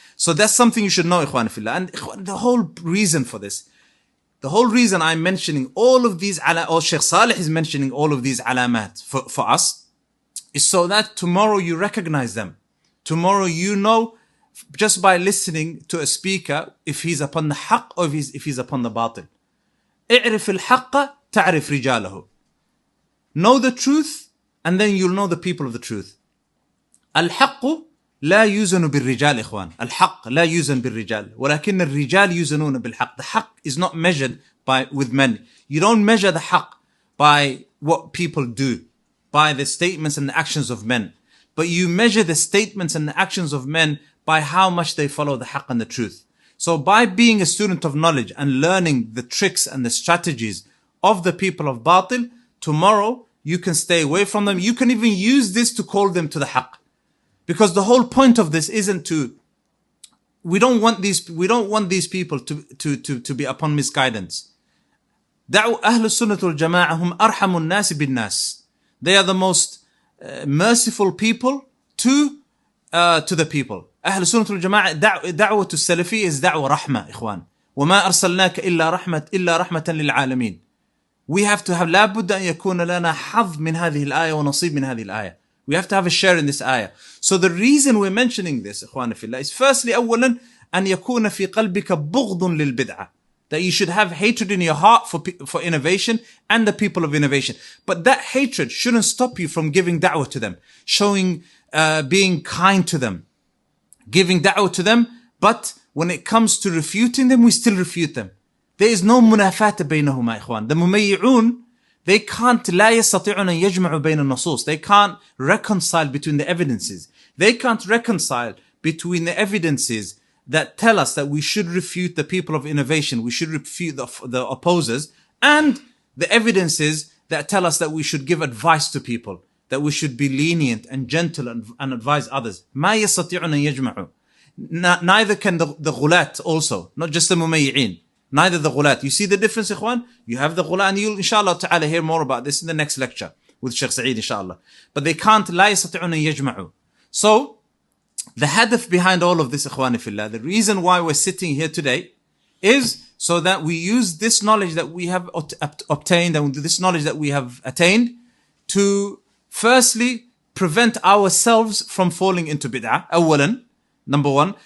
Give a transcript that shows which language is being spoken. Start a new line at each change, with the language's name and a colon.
English: So that's something you should know, Ikhwan Fillah. And the whole reason for this, the whole reason I'm mentioning all of these, or Sheikh Salih is mentioning all of these alamat for us, is so that tomorrow you recognize them. Tomorrow you know, just by listening to a speaker, if he's upon the haqq or if he's upon the batil.
Arabic: اعرف الحق تعرف رجاله.
English: Know the truth, and then you'll know the people of the truth.
Arabic: الحق لا يوزن بالرجال إخوان. الحق لا يوزن بالرجال ولكن الرجال يوزنون بالحق.
English: The haqq is not measured with men. You don't measure the haqq by what people do, by the statements and the actions of men. But you measure the statements and the actions of men by how much they follow the haqq and the truth. So by being a student of knowledge and learning the tricks and the strategies of the people of batil, tomorrow you can stay away from them. You can even use this to call them to the haqq. Because the whole point of this isn't we don't want these people to be upon misguidance.
Arabic: دعوا أهل السنة والجماعة هم أرحم الناس بالناس.
English: They are the most merciful people to the people.
Arabic: أهل السنة والجماعة دعوة السلفية
English: is
Arabic: دعوة رحمة إخوان. وما أرسلناك إلا رحمة للعالمين.
English: We have to have
Arabic: لابد أن يكون لنا حظ من هذه الآية ونصيب من هذه الآية.
English: We have to have a share in this ayah. So the reason we're mentioning this,
Arabic: إخواني في الله, is firstly, أولا, أن يكون في قلبك بغض للبدعة.
English: That you should have hatred in your heart for innovation and the people of innovation. But that hatred shouldn't stop you from giving da'wah to them, showing, being kind to them, giving da'wah to them. But when it comes to refuting them, we still refute them. There is no munafata
Arabic: بينهما إخوان.
English: The mumayyi'un, they can't
Arabic: لا يستطيعون أن يجمعوا بين النصوص.
English: They can't reconcile between the evidences. They can't reconcile between the evidences that tell us that we should refute the people of innovation, we should refute the opposers, and the evidences that tell us that we should give advice to people, that we should be lenient and gentle and advise others.
Arabic: ما يستطيعون أن يجمعوا.
English: Neither can the ghulat also, not just the mumayyi'in. Neither the ghulat. You see the difference, ikhwan? You have the ghulat, and you'll inshallah ta'ala hear more about this in the next lecture with Sheikh Saeed inshallah. But they can't,
Arabic: لا يستطيعون أن يجمعوا.
English: So, the hadith behind all of this, ikhwani fillah, the reason why we're sitting here today is so that we use this knowledge that we have obtained and this knowledge that we have attained to firstly prevent ourselves from falling into bid'ah, awalan, number one.